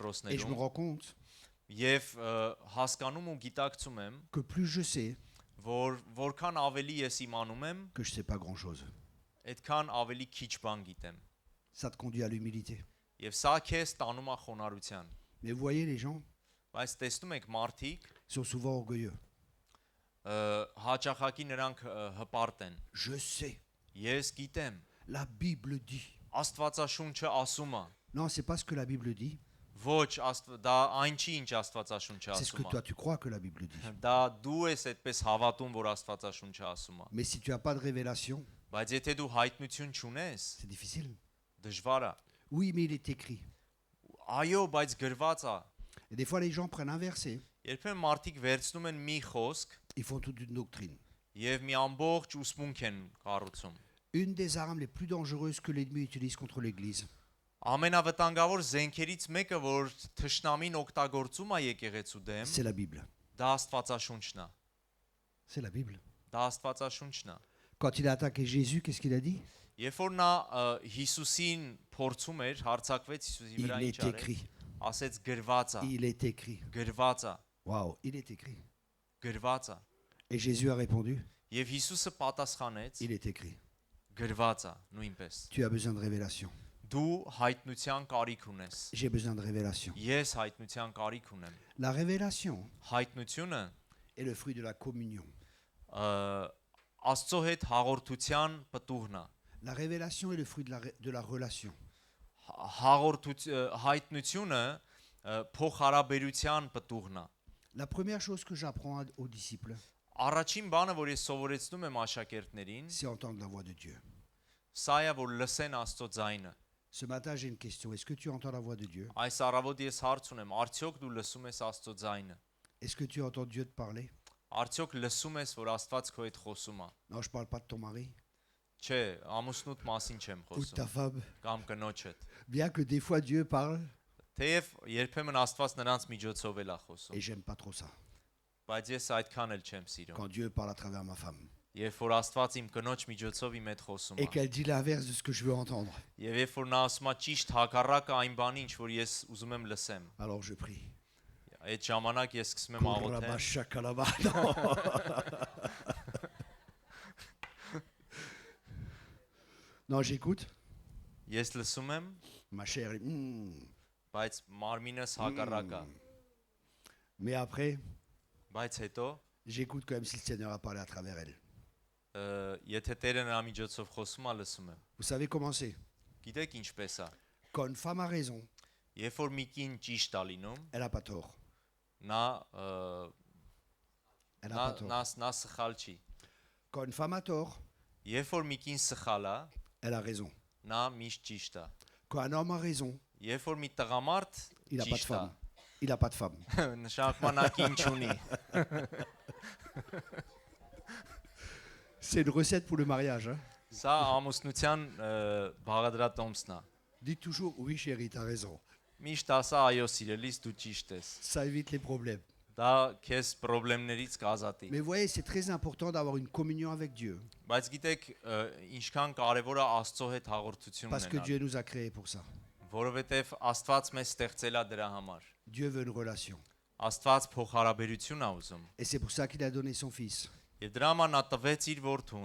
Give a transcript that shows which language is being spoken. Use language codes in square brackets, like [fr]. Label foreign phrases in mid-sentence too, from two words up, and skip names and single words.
[hy] դպրոցներում [fr] rends compte [hy] եւ հասկանում ու գիտակցում եմ, [fr] que plus je sais, [hy] որ որքան ավելի ես իմանում եմ, [fr] que je sais pas grand-chose. [hy] այդքան ավելի քիչ բան գիտեմ։ [fr] Ça te conduit à l'humilité. [hy] Եվ սա քեզ տանում է խոնարհության։ [fr] Mais vous voyez, les gens [hy] Բայց տեսնում եք մարդիկ [fr] sont souvent orgueilleux. [hy] հաճախակի նրանք հպարտ են։ [fr] Je sais. [hy] Ես գիտեմ, [fr] La Bible dit. [hy] Աստվածաշունչը ասում է։ [fr] Non, c'est pas ce que la Bible dit. [hy] Ոչ, դա այն չի, ինչ Աստվածաշունչը [fr] C'est ce que [hy] ասում [fr] toi [hy] է։ [fr] tu crois que la Bible dit. [hy] Դա դու ես այդպես հավատում, որ Աստվածաշունչը ասում է։ [fr] Mais si tu n'as pas de révélation, [hy] Բայց եթե դու հայտնություն չունես, [fr] c'est difficile. [hy] դժվար է։ [fr] Oui, mais il est écrit. [hy] Այո, բայց գրված է։ [fr] Et des fois, les gens prennent un verset, [hy] Երբեմն մարդիկ վերցնում են մի խոսք [fr] ils font toute une doctrine. [hy] եւ մի ամբողջ ուսմունք են կառուցում։ [fr] Une des armes les plus dangereuses que l'ennemi utilise contre l'Église, [hy] Ամենավտանգավոր զենքերից մեկը, որ թշնամին օգտագործում է եկեղեցու դեմ, [fr] c'est la Bible. [hy] դա Աստվածաշունչն է։ [fr] C'est la Bible. [hy] Դա Աստվածաշունչն է։ [fr] Quand il a attaqué Jésus, qu'est-ce qu'il a dit? [hy] Երբ որ նա Հիսուսին փորձում էր, հարցակվեց Հիսուսի [fr] Il [hy] վրա ինչ [fr] est [hy] արել, [fr] écrit. [hy] ասեց գրված է, [fr] Il est écrit. [hy] գրված է, [fr] Waouh, il est écrit. [hy] գրված է։ [fr] Et Jésus a répondu, [hy] Եվ Հիսուսը պատասխանեց, [fr] il est écrit. [hy] գրված է, նույնպես։ [fr] Tu as besoin de révélation. [hy] Դու հայտնության կարիք ունես։ [fr] J'ai besoin de révélation. [hy] Ես հայտնության կարիք ունեմ։ [fr] La révélation [hy] Հայտնությունը [fr] est le fruit de la communion. [hy] Աստծո հետ հաղորդության պտուղն է։ [fr] La révélation est le fruit de la relation. [hy] Հայտնությունը փոխհարաբերության պտուղն է։ [fr] La première chose que j'apprends aux disciples, [hy] Առաջին բանը, որ ես սովորեցնում եմ աշակերտներին, [fr] c'est entendre la voix de Dieu. [hy] սա է, որ լսեն Աստծո ձայնը։ [fr] Ce matin, j'ai une question. Est-ce que tu entends la voix de Dieu? [hy] Այս առավոտ ես հարց ունեմ, արդյոք դու լսում ես Աստծո ձայնը։ [fr] Est-ce que tu entends Dieu te parler? [hy] Արդյոք լսում ես, որ Աստված քո հետ խոսում է։ [fr] Non, je ne parle pas de ton mari [hy] Չէ, ամուսնուտ մասին չեմ [fr] ou de ta [hy] խոսում, [fr] femme. [hy] կամ կնոջդ։ [fr] Bien que des fois Dieu parle, [hy] Թեև երբեմն Աստված նրանց միջոցով էլ է խոսում, [fr] et j'aime pas trop ça. [hy] բայց ես այդքան էլ չեմ սիրում։ [fr] Quand Dieu parle à travers ma femme. [hy] Երբ որ Աստված իմ կնոջ միջոցով իմ հետ խոսում [fr] Et [hy] է, [fr] qu'elle dit l'inverse de ce que je veux entendre. [hy] եւ երբ որ նա ասում է ճիշտ հակառակը այն բանի, ինչ որ ես ուզում եմ լսեմ, [fr] Alors je prie. [hy] այդ ժամանակ ես սկսում եմ աղոթել։ [fr] Korabashakalaba. Non. Non, j'écoute. [hy] Ես լսում եմ, [fr] Ma chère, [hy] բայց մարմինս հակառակ է։ [fr] mais après, [hy] Բայց հետո [fr] j'écoute quand même si le Seigneur a parlé à travers elle. [hy] եթե Տերը նրա միջոցով խոսում է, լսում եմ։ [fr] Vous savez comment c'est? [hy] Գիտեք ինչպես է։ [fr] Quand une femme a raison, [hy] Երբ որ մի կին ճիշտ է լինում, [fr] elle n'a pas tort. [hy] նա [fr] Elle n'a pas tort. [hy] նա սխալ չի։ [fr] Quand une femme a tort, [hy] Երբ որ մի կին սխալ է, [fr] elle a raison. [hy] նա միշտ ճիշտ է։ [fr] Quand un homme a raison, [hy] Երբ որ մի տղամարդ [fr] il n'a pas de [hy] ճիշտ [fr] femme. Il n'a pas de femme. [hy] է, նշանակում է նա կին չունի։ [fr] C'est une recette pour le mariage. Hein? [hy] Սա ամուսնության բաղադրատոմսն է։ [fr] Dis toujours, oui chérie, t'as raison. [hy] Միշտ ասա այո սիրելիս դու ճիշտ ես։ [fr] Ça évite les problèmes. [hy] Դա քեզ խնդիրներից կազատի։ [fr] Mais vous voyez, c'est très important d'avoir une communion avec Dieu. [hy] Բայց գիտեք ինչքան կարևոր է Աստծո հետ հաղորդություն [fr] Parce que [hy] ունենալ, [fr] Dieu nous a créés pour ça. [hy] որովհետև Աստված մեզ ստեղծել է դրա համար։ [fr] Dieu veut une relation. [hy] Աստված փոխհարաբերություն է ուզում։ [fr] Et c'est pour ça qu'il a donné son Fils. [hy] Եվ դրա համար նա տվեց իր որդուն,